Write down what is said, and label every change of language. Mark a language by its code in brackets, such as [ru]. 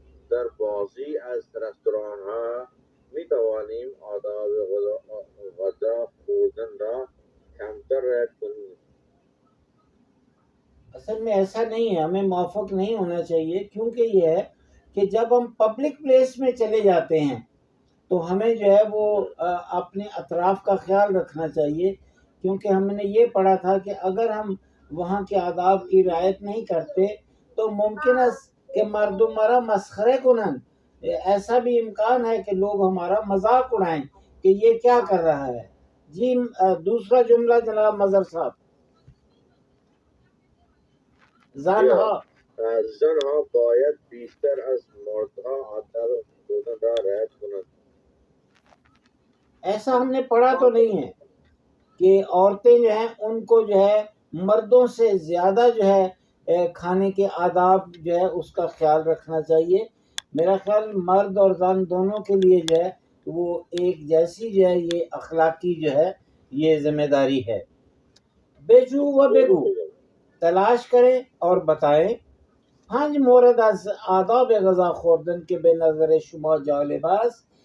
[fa] در بازی از رستوران ها می توانیم آداب غذا خوردن را کمتر رعایت کنیم. [ur] اصل میں ایسا نہیں ہے، ہمیں موافق نہیں ہونا چاہیے، کیونکہ یہ ہے کہ جب ہم پبلک پلیس میں چلے جاتے ہیں تو ہمیں جو ہے وہ اپنے اطراف کا خیال رکھنا چاہیے. کیونکہ ہم نے یہ پڑھا تھا کہ اگر ہم وہاں کے آداب کی رعایت نہیں کرتے تو ممکن ہے کہ [fa] مردم ہمارا مسخرے کنن. [ur] ایسا بھی امکان ہے کہ لوگ ہمارا مذاق اڑائیں کہ یہ کیا کر رہا ہے. جی دوسرا جملہ جناب مظہر صاحب. [fa] زنها زنها باید بیشتر از مردها آداب خوردن را رعایت کنند. [ur] ایسا ہم نے پڑھا تو نہیں ہے کہ عورتیں جو ہیں ان کو جو ہے مردوں سے زیادہ جو ہے کھانے کے آداب جو ہے اس کا خیال رکھنا چاہیے. میرا خیال مرد اور زن دونوں کے لیے جو ہے وہ ایک جیسی جو ہے یہ اخلاقی جو ہے یہ ذمہ داری ہے. [fa] بجو و بگو، [ur] تلاش کریں اور بتائیں. [fa] 5 مورد از آداب غذا خوردن کے بے نظر شما جالب است.